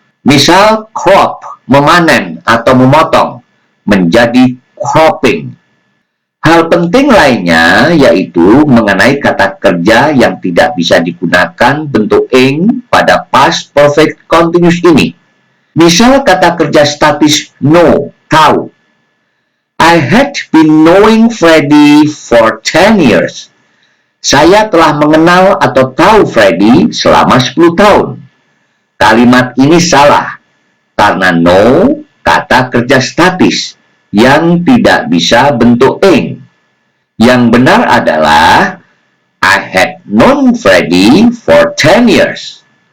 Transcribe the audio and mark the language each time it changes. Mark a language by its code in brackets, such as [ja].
[id] Misal, crop, memanen atau memotong, menjadi cropping. Hal penting lainnya yaitu mengenai kata kerja yang tidak bisa digunakan bentuk ing pada past perfect continuous ini. Misal kata kerja statis know, tahu. [en] I had been knowing Freddy for 10 years. [id] Saya telah mengenal atau tahu Freddy selama 10 tahun. Kalimat ini salah karena know kata kerja statis yang tidak bisa bentuk ing. Yang benar adalah [en] I had known Freddy for 10 years.